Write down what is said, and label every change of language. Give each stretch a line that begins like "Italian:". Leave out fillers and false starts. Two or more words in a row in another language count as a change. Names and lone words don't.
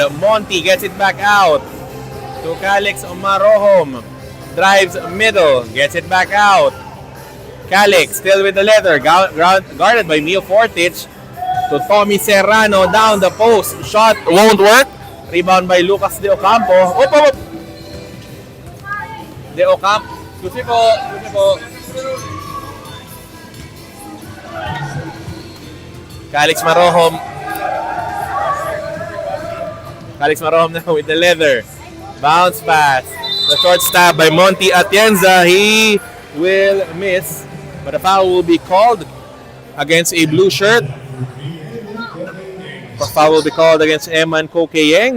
English: Monty gets it back out to Calix Marohom. Drives middle, gets it back out. Calix still with the leather, guarded by Mio Fortich. To Tommy Serrano down the post. Shot won't work. Rebound by Lucas De Ocampo. Op. De Ocampo.
Filipino: Susi po.
English: Calix Marohom now with the leather. Bounce pass. The short stab by Monty Atienza. He will miss, but a foul will be called against a blue shirt. A foul will be called against Eman Kokeyeng.